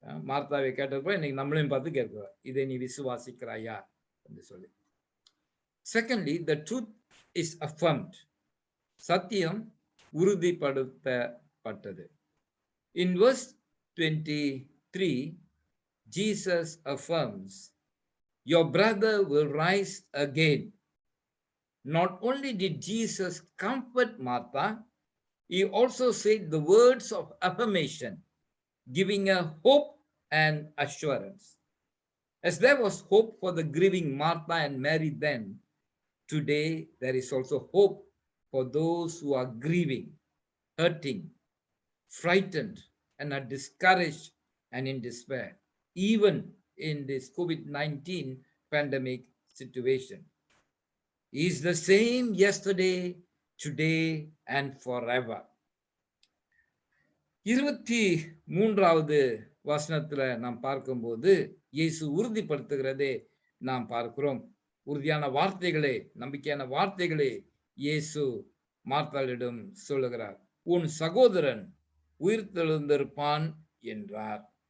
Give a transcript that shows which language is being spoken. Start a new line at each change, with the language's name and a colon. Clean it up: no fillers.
Tamil: மார்த்தாவை கேட்டது போல இன்னைக்கு நம்மளையும் பார்த்து கேட்கிறார், இதை நீ விசுவாசிக்கிறாயா என்று சொல்லி.
English: Secondly, the truth is affirmed.
Tamil: சத்தியம் உறுதிப்படுத்தப்பட்டது.
English: In verse 23, Jesus affirms, your brother will rise again. Not only did Jesus comfort Martha, he also said the words of affirmation, giving her hope and assurance. As there was hope for the grieving Martha and Mary then, today there is also hope for those who are grieving, hurting, frightened, and are discouraged and in despair, even in this COVID-19 pandemic situation. He is the same yesterday, today, and forever.
Tamil: 23வது வசனத்துல நாம் பார்க்கும்போது இயேசு உறுதிப்படுத்துகிறதே நாம் பார்க்கிறோம். உறுதியான வார்த்தைகளே, நம்பிக்கையான வார்த்தைகளே இயேசு மார்த்தாளிடம் சொல்லுகிறார். உன் சகோதரன் உயிர்த்தெழுந்திருப்பான் என்றார்.